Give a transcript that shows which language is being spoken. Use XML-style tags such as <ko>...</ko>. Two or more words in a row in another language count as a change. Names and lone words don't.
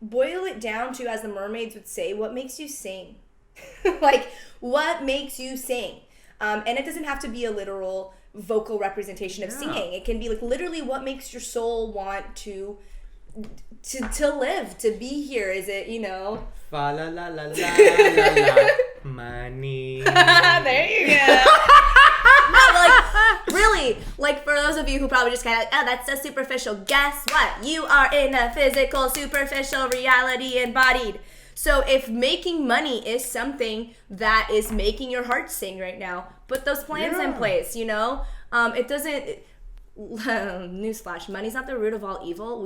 <en>Boil it down to, as the mermaids would say, what makes you sing? Like, what makes you sing? And it doesn't have to be a literal vocal representation of singing. It can be like literally what makes your soul want to live, to be here. Is it, Fa la la la la la la. Money. There you go. No, like, really, like, for those of you who probably just kind of, oh, that's so superficial. Guess what? You are in a physical, superficial reality embodied. So if making money is something that is making your heart sing right now, put those plans in place, It doesn't, newsflash, money's not the root of all evil.</en>